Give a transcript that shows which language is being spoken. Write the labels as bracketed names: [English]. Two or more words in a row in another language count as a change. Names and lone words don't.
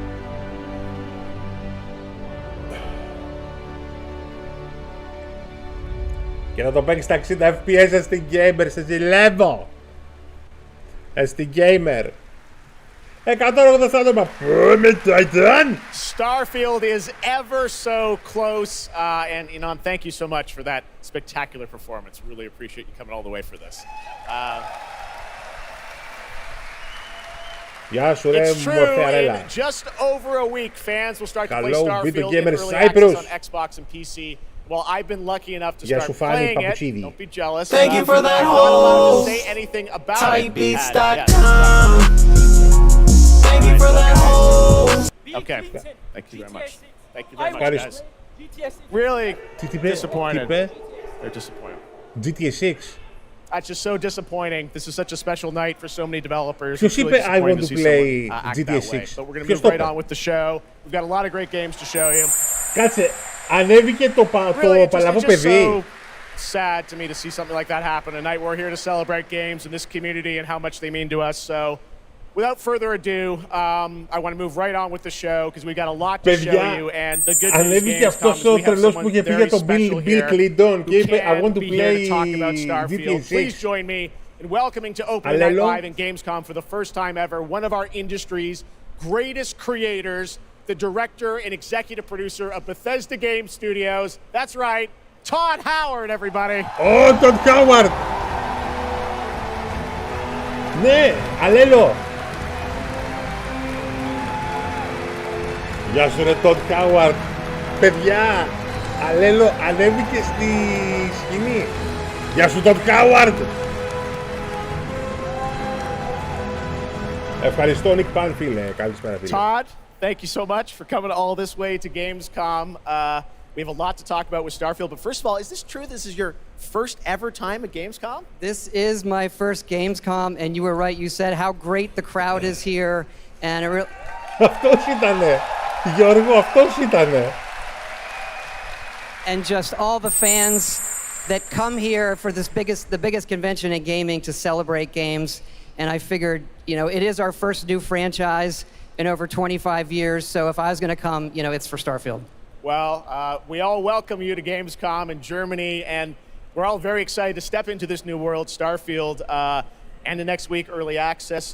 [Greek] Και θα το παίξεις στα 60 FPS στην Gamer, σε ζηλεύω! Στην Gamer. 180 άτομα. Με Titan! [English] Starfield is ever so close, and Inan, thank you so much for that spectacular performance. Really appreciate you coming all the way for this. [Greek] Γεια σου ρε μορφεαρέλα. [English] In just over a week, fans will start to play Starfield in early Cyprus. access on Xbox and PC. Well, I've been lucky enough to [Greek] Γεια [English] start [Greek] σου Φάνη [English] playing it. [Greek] Παπουτσίδη. [English] Don't be jealous. Thank you for that I'm not allowed host. to say anything about Typebeats.com. Thank you for that host. Okay, thank you very much. Thank you very much, guys. Really disappointed. They're disappointed. GTA 6. It's just so disappointing. This is such a special night for so many developers. [Greek] Ποιος είπε [English] I want to play GTA 6? But we're going to move right on with the show. We've got a lot of great games to show you. [Greek] Κάτσε, ανέβηκε το παλαβό παιδί. [English] Sad to me to see something like that happen. Tonight we're here to celebrate games in this community and how much they mean to us. So, without further ado, I want to move right on with the show because we've got a lot to show you. And the good news is we have someone very special here who can be here to talk about Starfield. Please join me in welcoming to Opening Night Live in Gamescom for the first time ever one of our industry's greatest creators, the director and executive producer of Bethesda Game Studios. That's right, Todd Howard, everybody. Oh, Todd Howard! [Greek] Ναι, αλλέλο! Γεια σου ρε Todd Howard! Παιδιά, αλλέλο ανέβηκε στη σκηνή. Γεια σου Todd Howard! Ευχαριστώ Nick Pan, φίλε. Καλησπέρα φίλε. [English] Todd, thank you so much for coming all this way to Gamescom. We have a lot to talk about with Starfield, but first of all, is this true? This is your first ever time at Gamescom? This is my first Gamescom, and you were right. You said how great the crowd is here, and it really... [Greek] Αυτός ήτανε. Γιώργο, αυτός ήτανε. [English] And just all the fans that come here for this the biggest convention in gaming to celebrate games. And I figured, you know, it is our first new franchise in over 25 years. So if I was going to come, you know, it's for Starfield. Well, we all welcome you to Gamescom in Germany, and we're all very excited to step into this new world, Starfield, and the next week, early access.